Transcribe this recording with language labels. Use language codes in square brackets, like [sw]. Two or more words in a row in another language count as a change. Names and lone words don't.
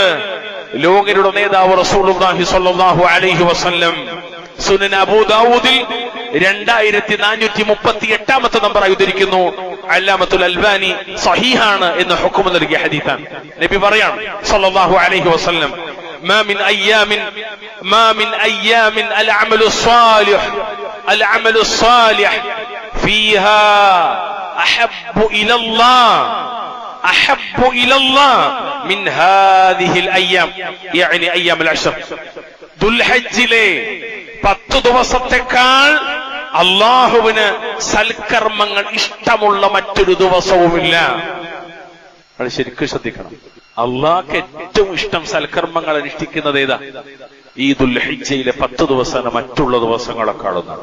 [ml] ലോകരുടെ നേതാവ് [ar] رسول الله صلى الله عليه وسلم. [ml] സുനൻ അബൂ ദാവൂദിൽ 2438 നമ്പറായി ഉദ്ധരിക്കുന്നു. അല്ലാമത്തുൽ അൽബാനി സഹീഹാണ് എന്ന് ഹുക്മ നൽകിയ ഹദീസാണ്. നബി പറയാണ് [ar] صلى الله عليه وسلم, ما من أيام العمل الصالح فيها أحب إلى الله من هذه الأيام، يعني أيام العشر. [ml] ദുൽഹജ്ജിലെ 10 ദിവസത്തെക്കാൾ അല്ലാഹുവിന് സൽക്കർമ്മങ്ങൾ ഇഷ്ടമുള്ള മറ്റൊരു ദിവസവുമില്ല. അത് ശരിക്കും ശ്രദ്ധിക്കണം. അള്ളാഹ്ക്ക് ഏറ്റവും ഇഷ്ടം സൽക്കർമ്മങ്ങൾ അനുഷ്ഠിക്കുന്നത് ഏതാ? ഈ ദുൽഹിജ്ജയിലെ 10 ദിവസമാണ് മറ്റുള്ള ദിവസങ്ങളെക്കാളുന്നാണ്.